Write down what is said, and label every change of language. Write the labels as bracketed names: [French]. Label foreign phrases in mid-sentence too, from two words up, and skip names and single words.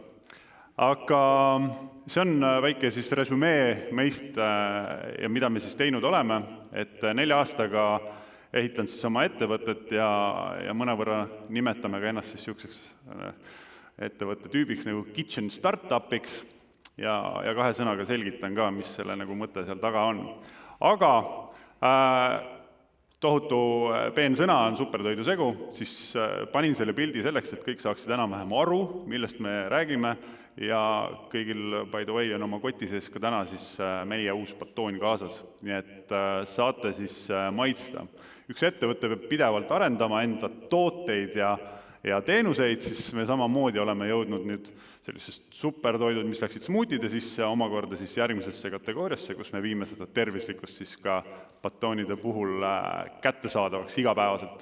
[Estonian] Aga see on väike siis resümee meist ja mida me siis teinud oleme, et 4 aastaga ehitan siis oma ettevõtet ja mõnevõrra nimetame ka ennast siis selliseks ettevõtte tüübiks nagu [English] kitchen startupiks [Estonian] ja 2 sõnaga selgitan ka, mis selle nagu mõte seal taga on. Aga tohutu peensõna on supertoidu segu, siis panin selle pildi selleks, et kõik saaksid enam-vähem aru, millest me räägime ja kõigil, [English] by the way, [Estonian] on oma koti sees ka täna siis meie uus batoon kaasas. Nii et saate siis maitsta. Üks ettevõte peab pidevalt arendama enda tooteid ja teenuseid, siis me samamoodi oleme jõudnud nüüd sellisest supertoidud, mis läksid smuutide sisse, omakorda siis järgmisesse kategooriasse, kus me viime seda tervislikkust siis ka batoonide puhul kättesaadavaks igapäevaselt.